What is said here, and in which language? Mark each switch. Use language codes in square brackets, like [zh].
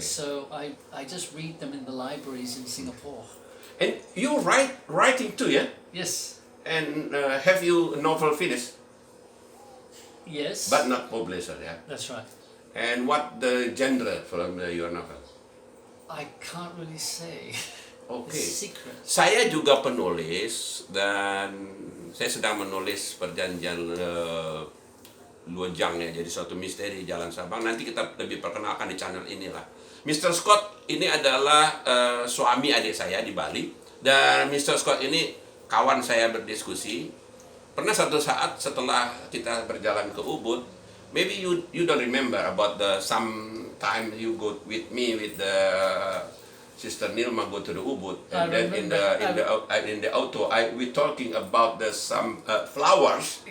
[en] So I just read them in the libraries in Singapore. And you writing too, yeah? Yes. And have you novel finished? Yes. But not published, yeah? That's right. And what the genre from your novel? I can't really say. Okay. It's secret. [id] Saya juga penulis dan saya sedang menulis perjanjian Luojang ya, jadi suatu misteri Jalan Sabang. Nanti kita lebih perkenalkan di channel inilah. Mr. Scott ini adalah suami adik saya di Bali, dan Mr. Scott ini kawan saya berdiskusi. Pernah satu saat setelah kita berjalan ke Ubud, [en] maybe you don't remember about the sometime you go with me with the Sister Nilma go to the Ubud, and then in the auto we talking about some flowers.